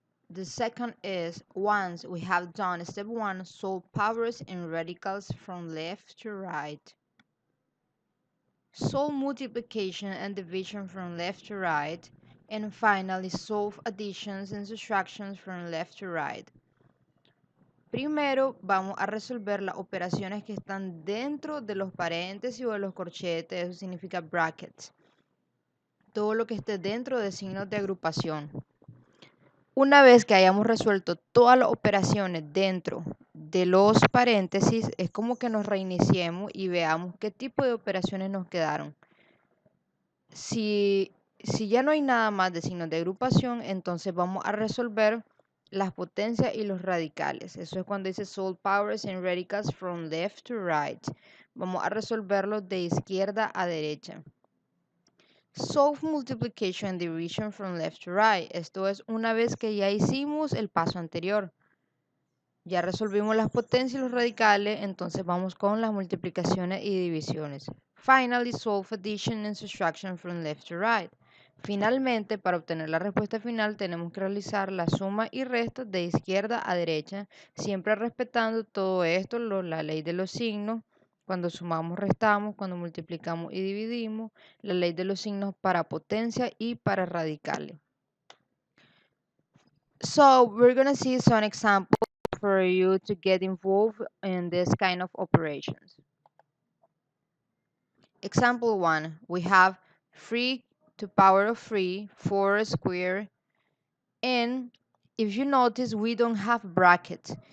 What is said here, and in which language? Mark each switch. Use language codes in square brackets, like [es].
[en] The second is, once we have done step 1, solve powers and radicals from left to right. Solve multiplication and division from left to right. And finally, solve additions and subtractions from left to right. [es] Primero vamos a resolver las operaciones que están dentro de los paréntesis o de los corchetes, eso significa [en] brackets. [es] Todo lo que esté dentro de signos de agrupación. Una vez que hayamos resuelto todas las operaciones dentro de los paréntesis, es como que nos reiniciemos y veamos qué tipo de operaciones nos quedaron. Si ya no hay nada más de signos de agrupación, entonces vamos a resolver las potencias y los radicales. Eso es cuando dice [en] solve powers and radicals from left to right. [es] Vamos a resolverlos de izquierda a derecha. [en] Solve multiplication and division from left to right. [es] Esto es una vez que ya hicimos el paso anterior. Ya resolvimos las potencias y los radicales, entonces vamos con las multiplicaciones y divisiones. [en] Finally, solve addition and subtraction from left to right. [es] Finalmente, para obtener la respuesta final, tenemos que realizar la suma y resta de izquierda a derecha, siempre respetando todo esto, la ley de los signos, cuando sumamos, restamos, cuando multiplicamos y dividimos, la ley de los signos para potencia y para radicales. [en] So, we're going to see some examples for you to get involved in this kind of operations. Example 1, we have 3 to power of 3, 4 squared, and if you notice, we don't have brackets.